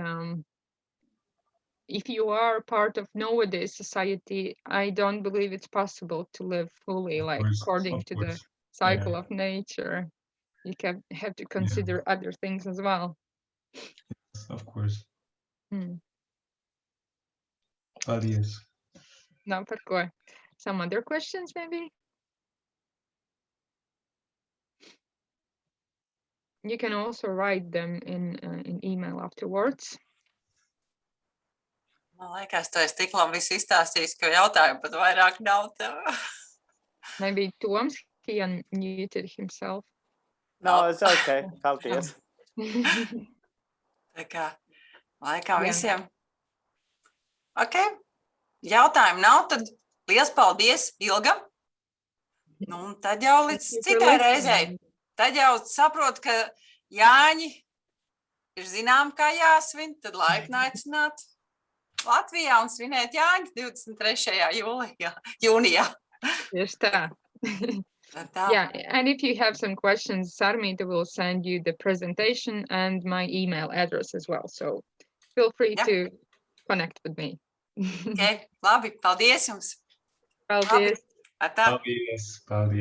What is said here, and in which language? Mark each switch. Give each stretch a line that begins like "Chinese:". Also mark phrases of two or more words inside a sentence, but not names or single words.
English: If you are part of nowadays society, I don't believe it's possible to live fully like according to the cycle of nature. You have to consider other things as well. Yes, of course. Hmm. Yes. Now,
Latvian: par ko?
English: Some other questions, maybe? You can also write them in email afterwards.
Latvian: Man liekas, tu esi tik labi visu izstāstījis, ka jautājumu pat vairāk nav tev.
English: Maybe Toms, he unmuted himself. No, it's okay. Paldies.
Latvian: Tā kā laikam visiem. Ok, jautājumu nav, tad liels paldies Ilgam. Nu, tad jau līdz citai reizei. Tad jau saprotu, ka Jāņi ir zinām, kā jāsvin, tad laipni aicināt Latvijā un svinēt Jāņus 23. jūnijā. Tieši tā.
English: Yeah, and if you have some questions, Sarmita will send you the presentation and my email address as well. So feel free to connect with me.
Latvian: Ok, labi, paldies jums. Paldies. Labi. Paldies.